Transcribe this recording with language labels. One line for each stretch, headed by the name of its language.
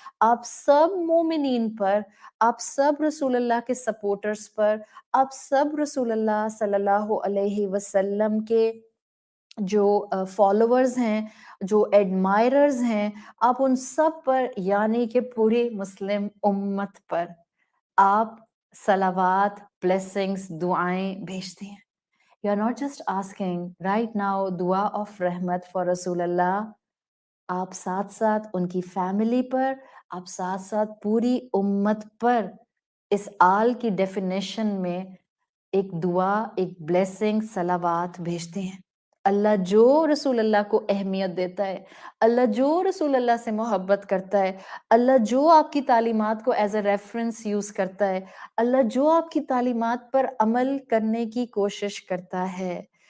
Urdu: آپ سب مومنین پر، آپ سب رسول اللہ کے سپورٹرز پر، آپ سب رسول اللہ صلی اللہ علیہ وسلم کے جو فالوورز ہیں، جو ایڈمائررز ہیں، آپ ان سب پر یعنی کہ پوری مسلم امت پر آپ صلوات، بلیسنگز، دعائیں بھیجتی ہیں.
English: You are not just asking right now دعا of رحمت for رسول اللہ.
Urdu: آپ ساتھ ساتھ ان کی فیملی پر، آپ ساتھ ساتھ پوری امت پر اس آل کی ڈیفینیشن میں ایک دعا، ایک بلیسنگ، صلوات بھیجتے ہیں. اللہ جو رسول اللہ کو اہمیت دیتا ہے، اللہ جو رسول اللہ سے محبت کرتا ہے، اللہ جو آپ کی تعلیمات کو
English: as a reference use
Urdu: کرتا ہے، اللہ جو آپ کی تعلیمات پر عمل کرنے کی کوشش کرتا ہے،